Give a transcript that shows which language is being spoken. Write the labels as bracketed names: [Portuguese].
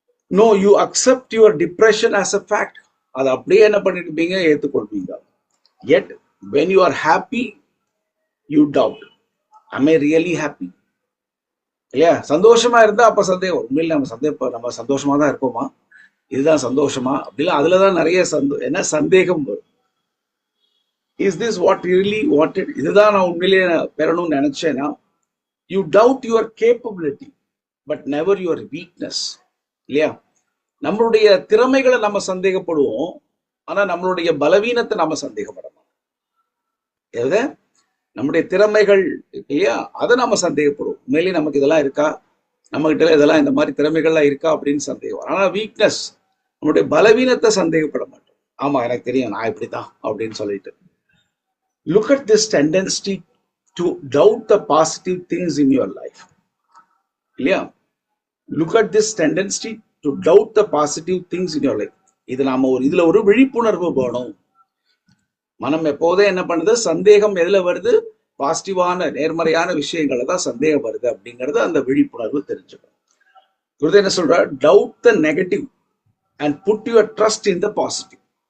[English] No, you accept your depression as a fact. [Tamil] அதை அப்படியே என்ன பண்ணிருப்பீங்க, ஏற்றுக்கொள்வீங்க. [English] yet when you are happy you doubt, am I really happy? [Tamil] இல்லையா? சந்தோஷமா இருந்தா அப்ப சந்தேகம், உண்மையில நம்ம சந்தோஷமா தான் இருக்கோமா, இதுதான் சந்தோஷமா அப்படிலாம் அதுலதான் நிறைய சந்தேகம் வரும். [English] is this what really wanted, [Tamil] இதுதான் நான் உண்மையிலேயே பெறணும்னு நினைச்சேன்னா. [English] You doubt your capability but never your weakness. இல்லையா? [Tamil] நம்மளுடைய திறமைகளை நம்ம சந்தேகப்படுவோம், ஆனா நம்மளுடைய பலவீனத்தை நம்ம சந்தேகப்பட மாட்டோம். எத நம்முடைய திறமைகள் இல்லையா, அதை நம்ம சந்தேகப்படுவோம். உண்மையிலேயே நமக்கு இதெல்லாம் இருக்கா, நம்ம கிட்ட இதெல்லாம் இந்த மாதிரி திறமைகள்லாம் இருக்கா அப்படின்னு சந்தேகம். ஆனா வீக்னஸ், நம்மளுடைய பலவீனத்தை சந்தேகப்பட மாட்டோம். ஆமா எனக்கு தெரியும் நான் இப்படிதான் அப்படின்னு சொல்லிட்டு. [English] Look at this tendency to doubt the positive things in your life. இல்லையா? Look at this tendency to doubt the positive things in your life. [Tamil] இதுல ஒரு விழிப்புணர்வு வேணும். மனம் எப்போதே என்ன பண்ணுது, சந்தேகம் எதுல வருது, பாசிட்டிவான நேர்மறையான விஷயங்களை தான் சந்தேகம் வருது அப்படிங்கறது அந்த விழிப்புணர்வு தெரிஞ்சுக்கணும். குருதே என்ன சொல்ற, [English] Doubt the negative and put your trust in the positive.